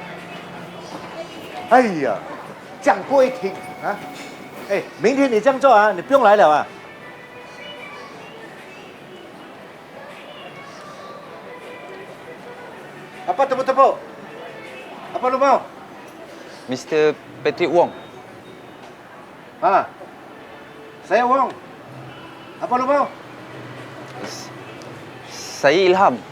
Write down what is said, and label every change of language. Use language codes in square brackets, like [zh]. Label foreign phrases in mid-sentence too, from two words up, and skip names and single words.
[zh] 哎呀，讲不会听啊！哎，明天你这样做啊，你不用来了啊。 [ms] Apa tepuk-tepuk? Apa lu mau? Mr. Patrick Wong. Ah, saya Wong. Apa lu mau? Saya Ilham.